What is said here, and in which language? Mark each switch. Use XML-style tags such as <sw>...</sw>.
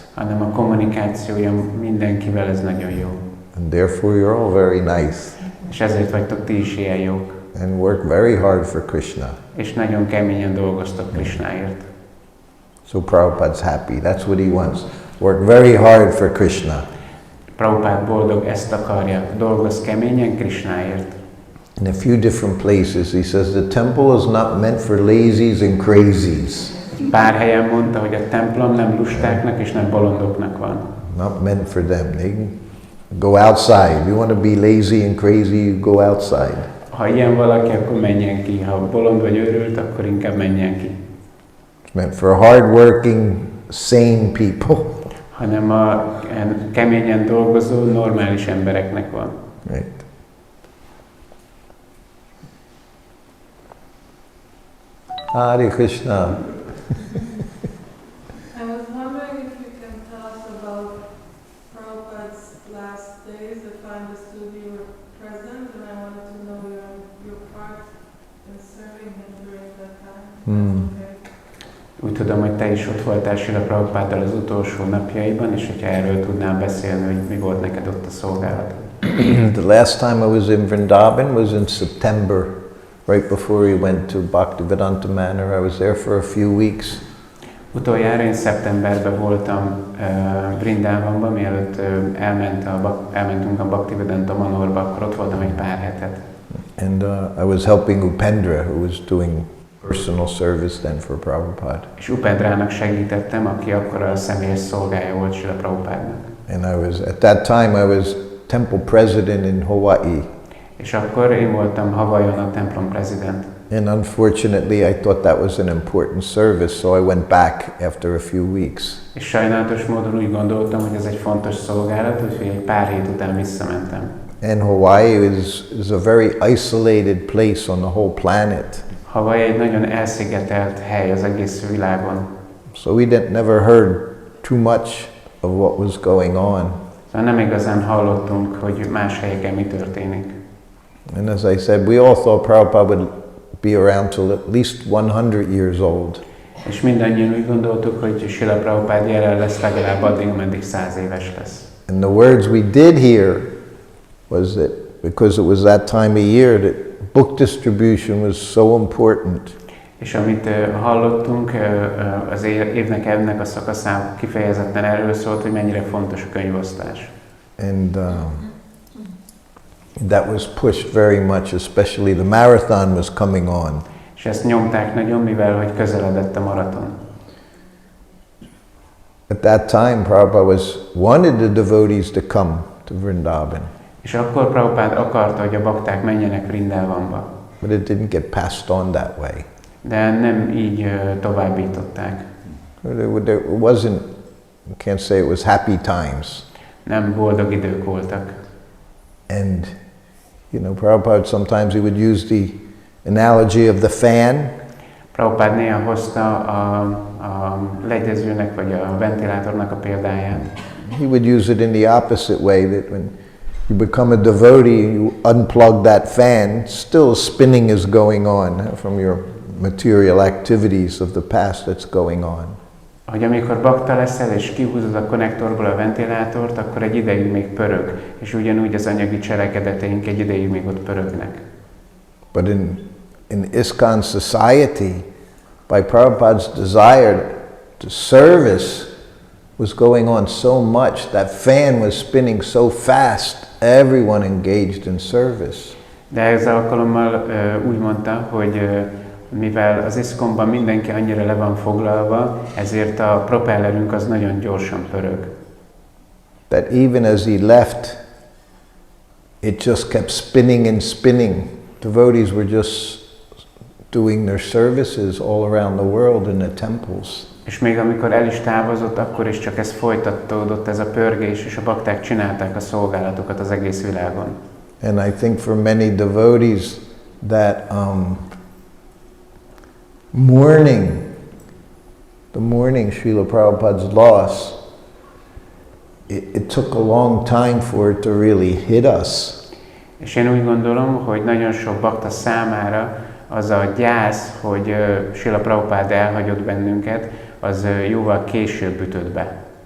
<hu>Hanem a kommunikációja mindenkivel, ez nagyon jó.</hu> <en>And therefore you're all very nice.</en> <hu>És ezért vagytok ti is ilyen jók.</hu> <en>And work very hard for Krishna.</en> <hu>És nagyon keményen dolgoztok Krishnáért.</hu> <en>So Prabhupada's happy. That's what he wants. Work very hard for Krishna.</en> <hu>Prabhupád boldog, ezt akarja. Dolgoz keményen Krishnáért.</hu> <en>In a few different places he says the temple is not meant for lazies and crazies.</en> <hu>Pár helyen mondta, hogy a templom nem lustáknak és nem bolondoknak van.</hu> <en>Not meant for them. They can go outside. You want to be lazy and crazy, you go outside.</en> <hu>Ha ilyen valaki, akkor menjen ki. Ha bolond vagy őrült, akkor inkább menjen ki.</hu> <en>It's meant for hard-working, sane people.</en> <hu>Hanem a keményen dolgozó, normális embereknek van.</hu> <en>Right. Hare Krishna. I was wondering if you can tell us about Prabhupada's last days. If I understood you were present, and I wanted to know your part in serving him during that time. Okay.</en> <hu>Úgy tudom, hogy te is ott voltál Srila Prabhupáddal az utolsó napjaiban, és hogyha erről tudnál beszélni, hogy mi volt neked ott a szolgálat.</hu> <en>The last time I was in Vrindavan was in September, right before he went to Bhaktivedanta Manor. I was there for a few weeks.</en> <hu>Utoljára én szeptemberben voltam Vrindavanban, mielőtt elmentünk a Bhaktivedanta Manorba, akkor ott voltam egy pár hetet.</hu> <en>And I was helping Upendra, who was doing personal service then for Prabhupada.</en> <hu>És Upendrának segítettem, aki akkor a személyes szolgája volt Srila Prabhupádnak.</hu> <en>And at that time I was temple president in Hawaii.</en> <hu>És akkor én voltam Hawaiion a templom president.</hu> <en>And unfortunately I thought that was an important service, so I went back after a few weeks.</en> <hu>És sajnálatos módon úgy gondoltam, hogy ez egy fontos szolgálat, úgyhogy egy pár hét után visszamentem.</hu> <en>And Hawaii is a very isolated place on the whole planet.</en> <hu>Hawaii egy nagyon elszigetelt hely az egész világon.</hu> <en>So we never heard too much of what was going on.</en> <hu>Szóval nem igazán hallottunk, hogy más helyeken mi történik.</hu> <en>And as I said, we all thought Prabhupada would be around till at least 100 years old.</en> <hu>És mindannyian úgy gondoltuk, hogy Srila Prabhupád jelen lesz legalább addig, ameddig 100 éves lesz.</hu> <en>And the words we did hear was that because it was that time of year that book distribution was so important.</en> <hu>És amit hallottunk, az évnek ennek a szakaszán kifejezetten erről szólt, hogy mennyire fontos a könyvosztás.</hu> <en>And that was pushed very much, especially the marathon was coming on.</en> <hu>És ezt nyomták nagyon, mivel hogy közeledett a maraton.</hu> <en>At that time, Prabhupada wanted the devotees to come to Vrindavan.</en> <hu>És akkor Prabhupád akarta, hogy a bakták menjenek Vrindavanba.</hu> <en>But it didn't get passed on that way.</en> <hu>De nem így továbbították.</hu> <en>There wasn't, you can't say it was happy times.</en> <hu>Nem boldog idők voltak.</hu> <en>And, Prabhupada sometimes he would use the analogy of the fan.</en> <hu>Prabhupád néha hozta a legyezőnek vagy a ventilátornak a példáját.</hu> <en>He would use it in the opposite way, that when you become a devotee, you unplug that fan, still spinning is going on from your material activities of the past that's going on.</en> <hu>Hogy amikor bakta leszel és kihúzod a konnektorból a ventilátort, akkor egy ideig még pörög, és ugyanúgy az anyagi cselekedeteink egy ideig még ott pörögnek.</hu> <en>But in ISKCON society, by Prabhupada's desire to service was going on so much, that fan was spinning so fast, everyone engaged in service.</en> <hu>De ez alkalommal úgy mondta, hogy mivel az ISKCON-ban mindenki annyira le van foglalva, ezért a propellerünk az nagyon gyorsan pörög.</hu> <en>That even as he left it just kept spinning and spinning. Devotees were just doing their services all around the world in the temples.</en> <hu>És még amikor el is távozott, akkor is csak ez folytatódott, ez a pörgés, és a bakták csinálták a szolgálatokat az egész világon.</hu> <en>And I think for many devotees that mourning Srila Prabhupada's loss, it took a long time for it to really hit us.</en> <hu>És én úgy gondolom, hogy nagyon sok bakta számára az a gyász, hogy Srila Prabhupada elhagyott bennünket, az jóval később ütött be.</hu>